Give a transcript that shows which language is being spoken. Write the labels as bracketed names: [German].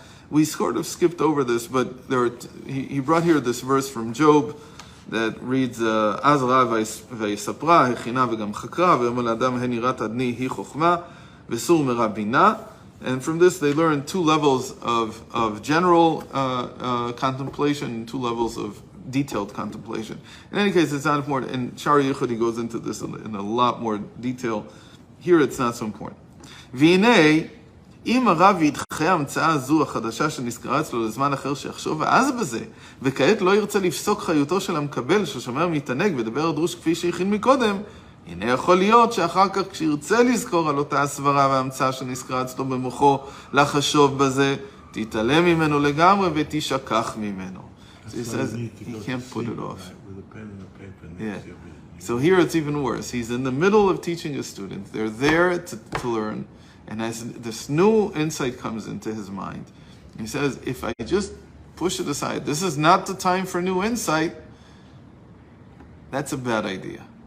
[English] We sort of skipped over this, but he brought here this verse from Job that reads, [Hebrew] אז ראה ויספרה, הכינה וגם חקרה, ואומר לאדם, הן יראת אדני היא חוכמה, וסור מרע בינה. [English] And from this they learn two levels of general contemplation and two levels of detailed contemplation. In any case, it's not important. In Shari Yichud he goes into this in a lot more detail. Here it's not so important. [Hebrew] והנה, אם הרב ידחה ההמצאה הזו החדשה שנזכרה אצלו לזמן אחר שיחשוב ואז בזה, וכעת לא ירצה לפסוק חיותו של המקבל ששומר מתענג ודבר דרוש כפי שהכין מקודם, הנה יכול להיות שאחר כך כשירצה לזכור על אותה הסברה וההמצאה שנזכרה אצלו במוחו לחשוב בזה, תתעלם ממנו לגמרי ותשכח ממנו. [English] So he says he can't put it off. Yeah. So here it's even worse. He's in the middle of teaching his students. They're there to learn. And as this new insight comes into his mind, he says, if I just push it aside, this is not the time for new insight, that's a bad idea.